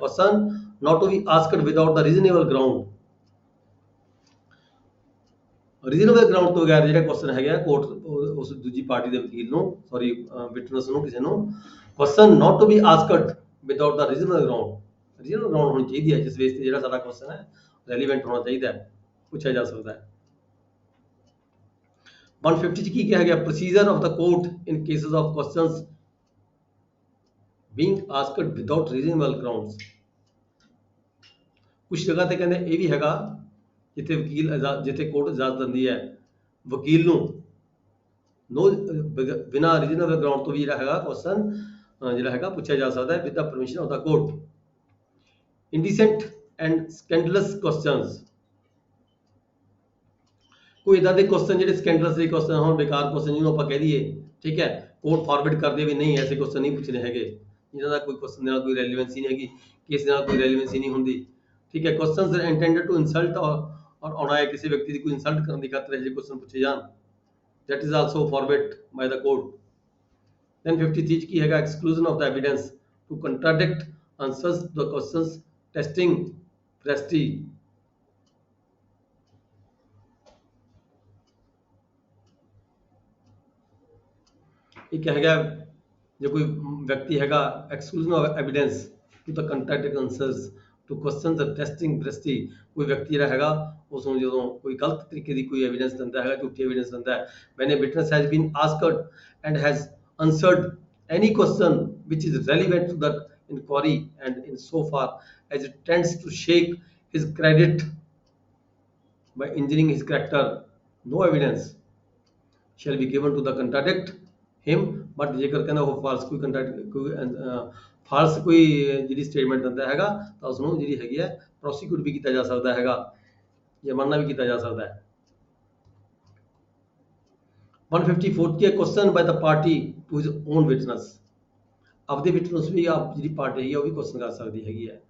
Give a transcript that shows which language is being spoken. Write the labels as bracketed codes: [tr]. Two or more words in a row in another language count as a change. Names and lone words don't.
[en] question not to be asked without the reasonable ground, reasonable ground [pa] ਤੋਂ ਬਗੈਰ ਜਿਹੜਾ ਕੁਐਸਚਨ ਹੈਗਾ ਕੋਰਟ ਉਸ ਦੂਜੀ ਪਾਰਟੀ ਦੇ ਵਕੀਲ ਨੂੰ, ਸੌਰੀ ਵਿਟਨੈਸ ਨੂੰ, ਕਿਸੇ ਨੂੰ, [en] question not to be asked without the reasonable ground, reasonable ground [pa] ਹੋਣੀ ਚਾਹੀਦੀ ਹੈ ਜਿਸ ਬੇਸ ਤੇ ਜਿਹੜਾ ਸਾਡਾ ਕੁਐਸਚਨ ਹੈ ਰੈਲੀਵੈਂਟ ਹੋਣਾ ਚਾਹੀਦਾ ਹੈ, ਪੁੱਛਿਆ ਜਾ ਸਕਦਾ ਹੈ। [en] 150 [pa] 'ਚ ਕੀ ਕਿਹਾ ਗਿਆ? [en] procedure of the court in cases of questions being asked without reasonable grounds. [pa] ਕੁਝ ਜਗ੍ਹਾ ਤੇ ਕਹਿੰਦੇ ਇਹ ਵੀ ਹੈਗਾ ਜਿੱਥੇ ਜਿੱਥੇ ਕੋਰਟ ਇਜਾਜ਼ਤ ਦਿੰਦੀ ਹੈ ਵਕੀਲ ਨੂੰ ਬਿਨਾਂ [en] reasonable ground [pa] ਤੋਂ ਵੀ ਜਿਹੜਾ ਹੈਗਾ ਕੁਐਸਚਨ ਜਿਹੜਾ ਹੈਗਾ ਪੁੱਛਿਆ ਜਾ ਸਕਦਾ ਹੈ [en] with the permission of the court. indecent and scandalous questions, [pa] ਕੋਈ ਇਦਾਂ ਦੇ ਕੁਐਸਚਨ ਜਿਹੜੇ ਸਕੈਂਡਲਸ ਦੇ ਕੁਐਸਚਨ ਹੋਣ, ਬੇਕਾਰ ਕੁਐਸਚਨ ਜਿਹਨੂੰ ਆਪਾਂ ਕਹਿ ਦਈਏ, ਠੀਕ ਹੈ, [en] court forward [pa] ਕਰਦੇ ਵੀ ਨਹੀਂ, ਐਸੇ ਕੁਐਸਚਨ ਨਹੀਂ ਪੁੱਛਣੇ ਹੈਗੇ ਜਿਨ੍ਹਾਂ ਦਾ ਕੋਈ ਕੁਐਸਚਨ ਨਾਲ ਕੋਈ ਰੈਲੇਵੈਂਸੀ ਨਹੀਂ ਹੈਗੀ, ਕਿਸ ਨਾਲ ਕੋਈ ਰੈਲੇਵੈਂਸੀ ਨਹੀਂ ਹੁੰਦੀ, ਠੀਕ ਹੈ। [en] questions intended to insult [pa] ਔਰ ਆਉਣਾ ਹੈ ਕਿਸੇ ਵਿਅਕਤੀ ਦੀ ਕੋਈ ਇਨਸਲਟ ਕਰਨ ਦੀ ਖਾਤਰ ਇਹ ਕੁਐਸਚਨ ਪੁੱਛੇ ਜਾਣ, [en] that is also forbid by the court. [pa] Then 53 ਕੀ ਹੈਗਾ, [en] exclusion of the evidence to contradict answers to the questions, testing veracity. [pa] ਇੱਕ ਹੈਗਾ ਜੇ ਕੋਈ ਵਿਅਕਤੀ ਹੈਗਾ [en] exclusion of evidence to the contradict answers to questions of testing veracity, [pa] ਕੋਈ ਵਿਅਕਤੀ ਜਿਹੜਾ ਹੈਗਾ ਉਸ ਨੂੰ ਜਦੋਂ ਕੋਈ ਗਲਤ ਤਰੀਕੇ ਦੀ ਕੋਈ ਐਵੀਡੈਂਸ ਦਿੰਦਾ ਹੈਗਾ, ਝੂਠੀ ਐਵੀਡੈਂਸ ਦਿੰਦਾ ਹੈ, [en] when a witness has been asked and has answered any question which is relevant to that inquiry and in so far as it tends to shake his credit by injuring his character, no evidence shall be given to the contradict him. [pa] But ਜੇਕਰ ਕਹਿੰਦਾ ਉਹ ਫਾਲਸ ਕੋਈ ਫਾਲਸ ਕੋਈ ਜਿਹੜੀ ਸਟੇਟਮੈਂਟ ਦਿੰਦਾ ਹੈਗਾ ਤਾਂ ਉਸ ਨੂੰ ਜਿਹੜੀ ਹੈਗੀ ਹੈ ਪ੍ਰੋਸੀਕਿਊਟ ਵੀ ਕੀਤਾ ਜਾ ਸਕਦਾ ਹੈਗਾ, ਜੁਰਮਾਨਾ ਵੀ ਕੀਤਾ ਜਾ ਸਕਦਾ ਹੈ। 154 ਕੀ [en] question by the party to his own witness, [pa] ਆਪਦੇ ਵਿਟਨੈਸ ਵੀ ਆਪ ਜਿਹੜੀ ਪਾਰਟੀ ਹੈਗੀ ਉਹ ਵੀ ਕੁਐਸਚਨ ਕਰ ਸਕਦੀ ਹੈਗੀ ਹੈ।